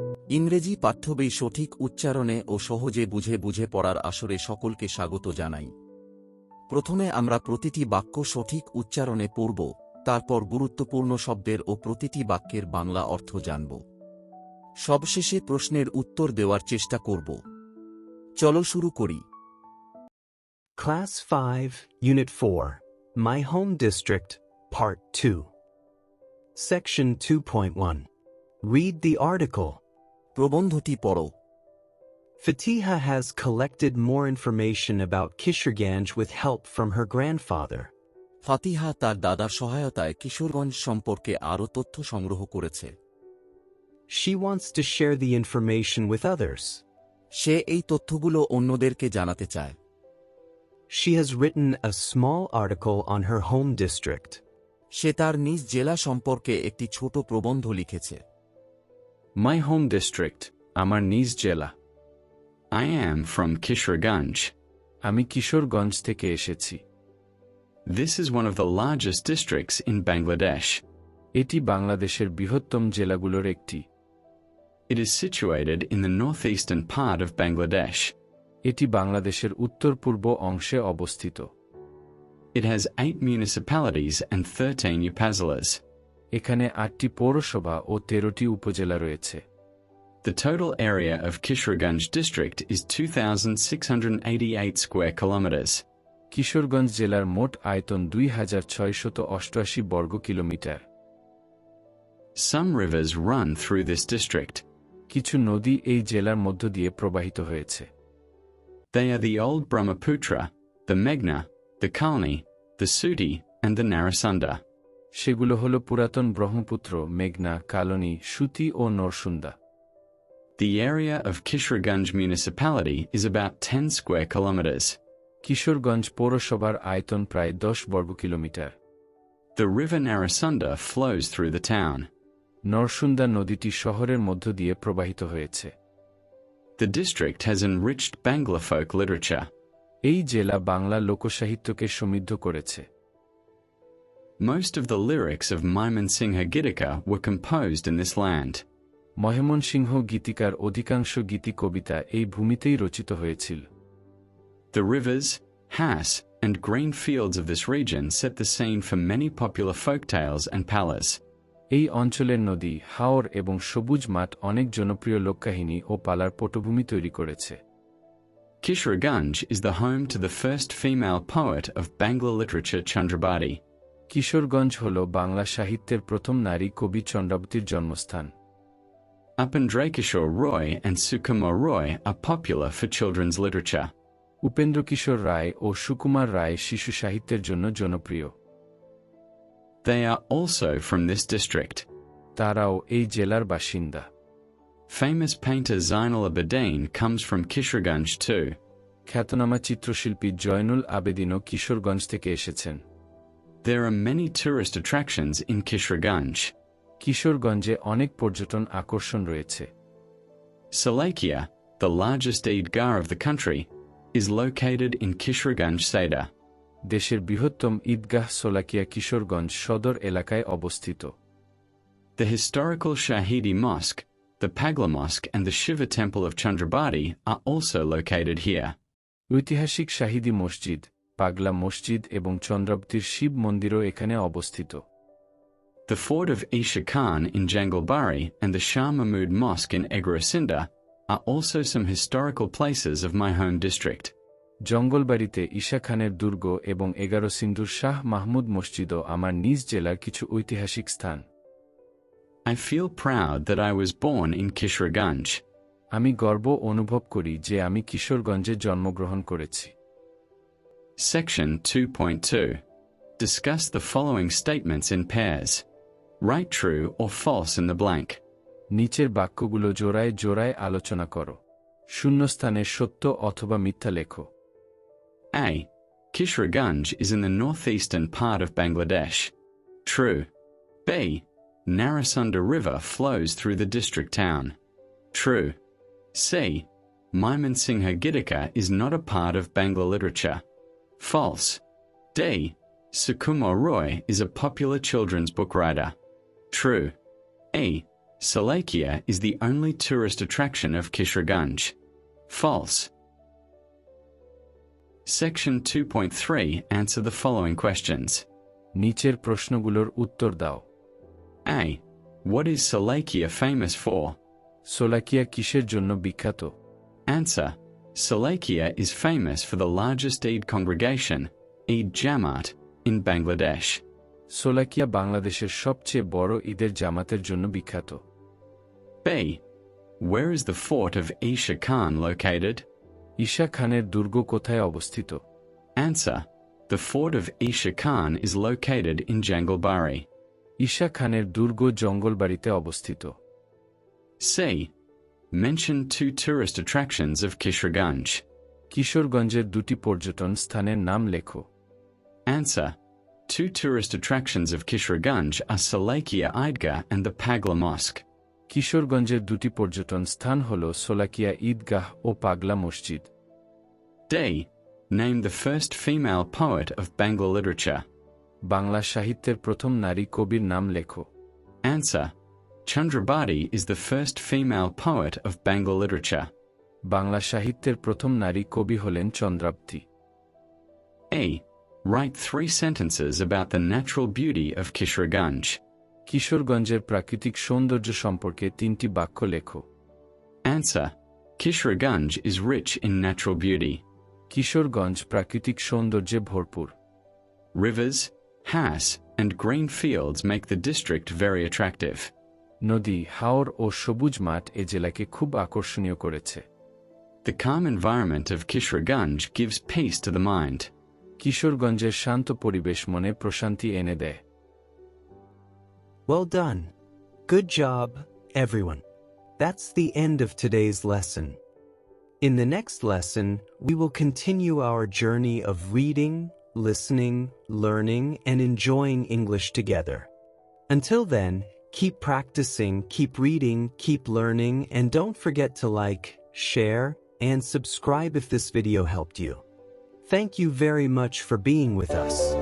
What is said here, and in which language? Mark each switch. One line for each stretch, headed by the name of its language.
Bangla: ইংরেজি পাঠ্যবই সঠিক উচ্চারণে ও সহজে বুঝে পড়ার আসরে সকলকে স্বাগত জানাই। প্রথমে আমরা প্রতিটি বাক্য সঠিক উচ্চারণে পড়ব, তারপর গুরুত্বপূর্ণ শব্দের ও প্রতিটি বাক্যের বাংলা অর্থ জানব। সবশেষে প্রশ্নের উত্তর দেওয়ার চেষ্টা করব। চলো শুরু করি।
English: Class 5, Unit 4, My Home District, Part 2. Section 2.1. Read the article.
Bangla: প্রবন্ধটি পড়ো।
English: Fatiha has collected more information about Kisharganj with help from her grandfather.
Bangla: ফাতিহা তার দাদার সহায়তায় কিশোরগঞ্জ সম্পর্কে আরও তথ্য সংগ্রহ করেছে।
English: She wants to share the information with others.
Bangla: সে এই তথ্যগুলো অন্যদেরকে জানাতে চায়।
English: She has written a small article on her home district.
Bangla: সে তার নিজ জেলা সম্পর্কে একটি ছোট প্রবন্ধ লিখেছে।
English: My home district,
Bangla: আমার নিজ জেলা।
English: I am from Kisharganj.
Bangla: আমি কিশোরগঞ্জ থেকে এসেছি।
English: This is one of the largest districts in Bangladesh.
Bangla: এটি বাংলাদেশের বৃহত্তম জেলাগুলোর একটি।
English: It is situated in the northeastern part of Bangladesh.
Bangla: এটি বাংলাদেশের উত্তর-পূর্ব অংশে অবস্থিত।
English: It has 8 municipalities and 13 upazilas.
Bangla: এখানে 8টি পৌরসভা ও 13টি উপজেলা রয়েছে।
English: The total area of Kisharganj district is 2,688 square kilometers.
Bangla: Kishoreganj জেলার মোট আয়তন 2,688 বর্গ kilometre.
English: Some rivers run through this district.
Bangla: কিছু নদী এই জেলার মধ্য দিয়ে প্রবাহিত হয়েছে।
English: They are the old Brahmaputra, the Meghna, the Kalni, the Suti, and the Narasunda.
Bangla: সেগুলো হল পুরাতন ব্রহ্মপুত্র, মেঘনা, কালনী, সুতি ও Narsunda.
English: The area of Kisharganj municipality is about 10 square kilometers.
Bangla: Kishoreganj পৌরসভার আয়তন প্রায় 10 বর্গ kilometre.
English: The river Narasunda flows through the town.
Bangla: Narsunda নদীটি শহরের মধ্য দিয়ে প্রবাহিত হয়েছে।
English: The district has enriched Bangla folk literature.
Bangla: এই জেলা বাংলা লোকসাহিত্যকে সমৃদ্ধ করেছে।
English: Most of the lyrics of Mymensingha Gitika were composed in this land.
Bangla: Mymensingh গীতিকার অধিকাংশ গীতি কবিতা এই ভূমিতেই রচিত হয়েছিল।
English: The rivers, Has, and green fields of this region set the scene for many popular folktales and palas.
Bangla: এই অঞ্চলের নদী, হাওর এবং সবুজ মাঠ অনেক জনপ্রিয় লোককাহিনী ও পালার পটভূমি তৈরি করেছে।
English: Kisharganj is the home to the first female poet of Bangla literature Chandrabati.
Bangla: Kishoreganj হল বাংলা সাহিত্যের প্রথম নারী কবি চন্দ্রাবতীর জন্মস্থান।
English: Upendrakishore Roy and Sukumar Roy are popular for children's literature.
Bangla: Upendra কিশোর রায় ও সুকুমার রায় শিশু সাহিত্যের জন্য জনপ্রিয়।
English: They are also from this district.
Bangla: তারাও এই জেলার বাসিন্দা।
English: Famous painter Zainul Abidin comes from Kisharganj too.
Bangla: খ্যাতনামা চিত্রশিল্পী জয়নুল আবেদিনও কিশোরগঞ্জ থেকে এসেছেন।
English: There are many tourist attractions in Kisharganj.
Bangla: কিশোরগঞ্জে অনেক পর্যটন আকর্ষণ রয়েছে।
English: Salakia, the largest Eidgah of the country, is located in Kisharganj Seda.
Bangla: দেশের বৃহত্তম ঈদগাহ সোলাকিয়া কিশোরগঞ্জ সদর এলাকায় অবস্থিত।
English: The historical Shahidi Mosque, the Pagla Mosque and the Shiva Temple of Chandrabati are also located here.
Bangla: ঐতিহাসিক শাহিদি মসজিদ, পাগলা মসজিদ এবং চন্দ্রাবতীর শিব মন্দিরও এখানে অবস্থিত।
English: The fort of Isha Khan in Jangalbari and the Shah Mahmud Mosque in Egrasinda are also some historical places of my home district.
Bangla: জঙ্গলবাড়িতে Isha খানের দুর্গ এবং 11 সিন্ধুর শাহ মাহমুদ মসজিদও আমার নিজ জেলার কিছু ঐতিহাসিক স্থান।
English: I feel proud that I was born in Kisharganj.
Bangla: আমি গর্ব অনুভব করি যে আমি কিশোরগঞ্জে জন্মগ্রহণ করেছি।
English: Section 2.2. Discuss the following statements in pairs. Write true or false in the blank.
Bangla: নিচের বাক্যগুলো জোড়ায় জোড়ায় আলোচনা করো। শূন্যস্থানে সত্য অথবা মিথ্যা লেখো। A.
English: Kisharganj is in the northeastern part of Bangladesh. True. B. Narasunda River flows through the district town. True. C. Mymensingha Gitika is not a part of Bangla literature. False. D. Sukumar Roy is a popular children's book writer. True. E. Salakia is the only tourist attraction of Kisharganj. False. Section 2.3 Answer the following questions.
Bangla: নিচের প্রশ্নগুলোর উত্তর দাও।
English: A. What is Salakia famous for?
Bangla: Sholakia কিসের জন্য বিখ্যাত?
English: Answer. Salakia is famous for the largest Eid congregation, Eid Jamaat, in Bangladesh.
Bangla: Sholakia বাংলাদেশের সবচেয়ে বড় ঈদের জামাতের জন্য বিখ্যাত।
English: B. Where is the fort of Isha Khan located?
Bangla: Isha খানের দুর্গ কোথায় অবস্থিত?
English: Answer. The fort of Isha Khan is located in Jangalbari.
Bangla: Isha খানের দুর্গ জঙ্গলবাড়িতে অবস্থিত।
English: C. Mention 2 tourist attractions of Kisharganj.
Bangla: কিশোরগঞ্জের দুটি পর্যটন স্থানের নাম লেখো।
English: Answer. 2 tourist attractions of Kisharganj are Salakia Eidgah and the Pagla Mosque.
Bangla: কিশোরগঞ্জের দুটি পর্যটন স্থান হল সোলাকিয়া ঈদগাহ ও পাগলা মসজিদ।
English: D. Name the first female poet of Bangla literature.
Bangla: Bangla সাহিত্যের প্রথম নারী কবির নাম লেখো।
English: Answer. Chandrabadi is the first female poet of Bangla literature.
Bangla: Bangla সাহিত্যের প্রথম নারী কবি হলেন Chandrabati.
English: A. Write 3 sentences about the natural beauty of Kisharganj.
Bangla: কিশোরগঞ্জের প্রাকৃতিক সৌন্দর্য সম্পর্কে 3টি বাক্য লেখো।
English: Answer. Kisharganj is rich in natural beauty.
Bangla: Kishoreganj প্রাকৃতিক সৌন্দর্যে ভরপুর।
English: Rivers, has, and green fields make the district very attractive.
Bangla: নদী, হাওর ও সবুজ মাঠ এ জেলাকে খুব আকর্ষণীয় করেছে।
English: The calm environment of Kisharganj gives peace to the mind.
Bangla: কিশোরগঞ্জের শান্ত পরিবেশ মনে প্রশান্তি এনে দেয়।
English: Well done. Good job, everyone. That's the end of today's lesson. In the next lesson, we will continue our journey of reading, listening, learning, and enjoying English together. Until then, keep practicing, keep reading, keep learning, and don't forget to like, share, and subscribe if this video helped you. Thank you very much for being with us.